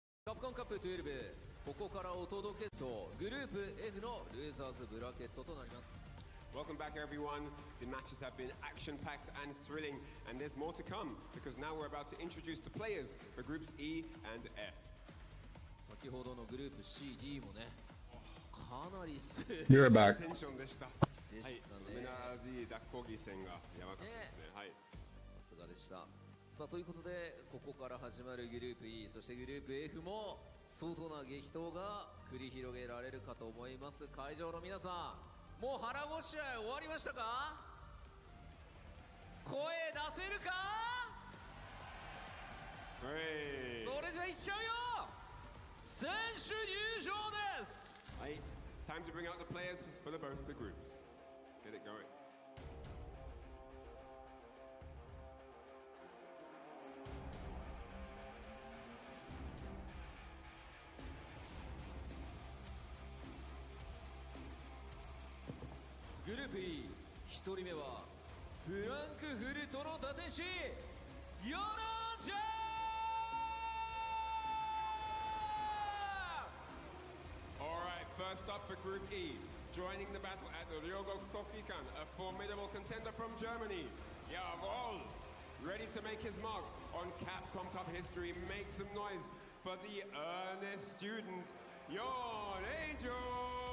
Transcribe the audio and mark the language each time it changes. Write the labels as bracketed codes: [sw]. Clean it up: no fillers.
[ja] Capcom Cup 12、ここからお届けとグループ F のルーザーズブラケットとなります。 [en] Welcome back, everyone. The matches have been action-packed and thrilling, and there's more to come because now we're about to introduce the players for groups E and F. [ja] 先ほどのグループ CD もね、かなりす [en] You're back. [ja] テンションでした。でしたね。メナーディダッコギ戦がやばかったですね。はい。さすがでした。さあということでここから始まるグループ E そしてグループ F も相当な激闘が繰り広げられるかと思います。会場の皆さん、もう腹ごしらえ終わりましたか？声出せるか？それじゃいっちゃうよ。選手入場です。はい。 [en] Time to bring out the players for both the groups. Let's get it going. [ja] Group E 1人目はフランクフルトの打天使YonAngel。 [en] Alright, first up for Group E, joining the battle at the DocCorgi, a formidable contender from Germany. Jawohl! Ready to make his mark on Capcom Cup history, make some noise for the earnest student, YonAngel!